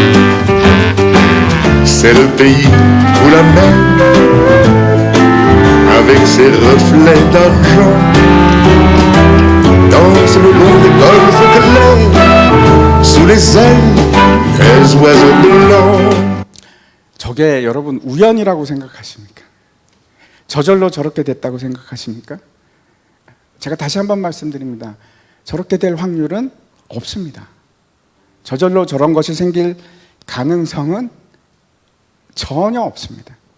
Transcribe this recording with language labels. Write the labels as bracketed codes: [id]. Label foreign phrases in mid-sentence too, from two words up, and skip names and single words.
[fr] C'est le pays où la mer, avec ses reflets d'argent, danse le long des golfes clairs, sous les ailes des oiseaux blancs. [ko] 저게 여러분 우연이라고 생각하십니까? 저절로 저렇게 됐다고 생각하십니까? 제가 다시 한번 말씀드립니다. 저렇게 될 확률은 없습니다. 저절로 저런 것이 생길 가능성은 전혀 없습니다.